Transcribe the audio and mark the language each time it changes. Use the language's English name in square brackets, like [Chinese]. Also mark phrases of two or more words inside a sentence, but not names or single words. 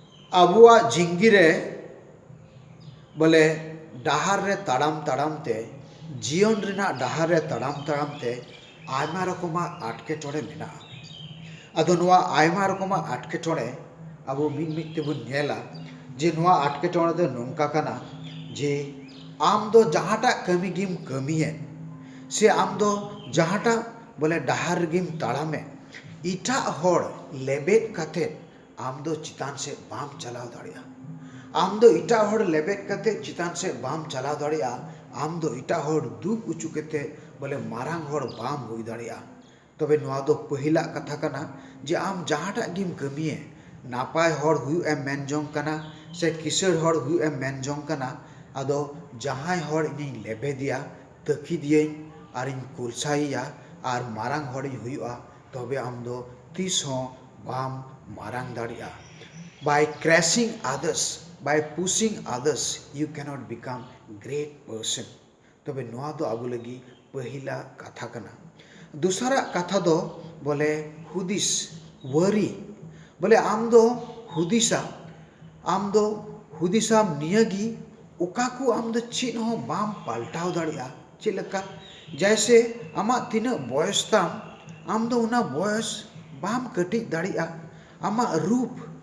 [Santali] abuwa jingire bole dahar re taram te jion rena dahar re taram te aima rokoma atketore mena ado noa aima rokoma atketore abu mid tebun nyela je noa atketore do nongka kana je am do jahata kami gim kamiye se am do jahata bole dahar gim tarame ita hor lebet kate am do chitan se bam chalaw daria am do ita hor lebet kate chitan se bam chalaw daria am do ita hor duk uchu kate bole marang hor bam hui daria तबे नोआ दो पहिला कथा कना जे आम जहाटा गिम कमिए नापाय हर हुयु एम मेन जोंग कना से किसर हर हुयु एम मेन जोंग कना आदो जहाय हर इनी लेबे दिया तकी दिए आर इन कुलसाइया आर मारांग हर हुयुआ तबे आम दो तीस हो बाम मारांग दाड़िया [English] by crashing others by pushing others you cannot become great person [Santali] तबे नोआ दो आबु लगी पहिला कथा कना दूसरा कथा दो बोले हुदिस वरी बोले आम दो हुदिसा नियगी उकाकू आम दो चीन हो बाम पाल्टाव दाड़िया चिलका जैसे आमा तीना बयस ताम आम दो उना बयस बाम कटी दाड़िया आमा रूप